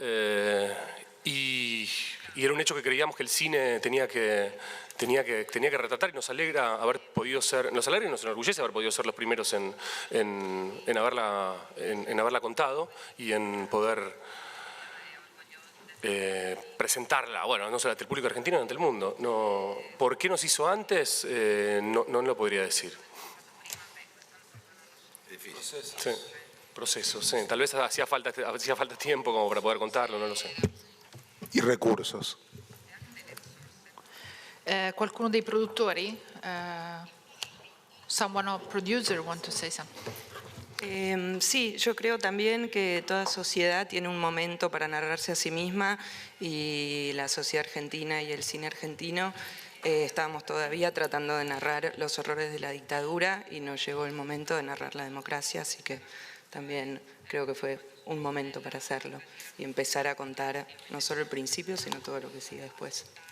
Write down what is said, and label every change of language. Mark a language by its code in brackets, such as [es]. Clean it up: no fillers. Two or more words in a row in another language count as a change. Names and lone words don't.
[es] y era un hecho que creíamos que el cine tenía que retratar, y nos alegra haber podido ser, nos alegra y nos enorgullece haber podido ser los primeros en haberla contado y en poder presentarla, bueno, no solo ante el público argentino, sino ante el mundo. No, ¿por qué nos hizo antes? No lo podría decir. Difícil. Sí. Proceso, sí. Tal vez hacía falta tiempo como para poder contarlo, no lo sé. Y recursos. [it] Qualcuno dei produttori? [en] Someone or producer want to say something? [es] Sí, yo creo también que toda sociedad tiene un momento para narrarse a sí misma, y la sociedad argentina y el cine argentino estábamos todavía tratando de narrar los horrores de la dictadura y nos llegó el momento de narrar la democracia, así que también creo que fue un momento para hacerlo y empezar a contar no solo el principio, sino todo lo que sigue después.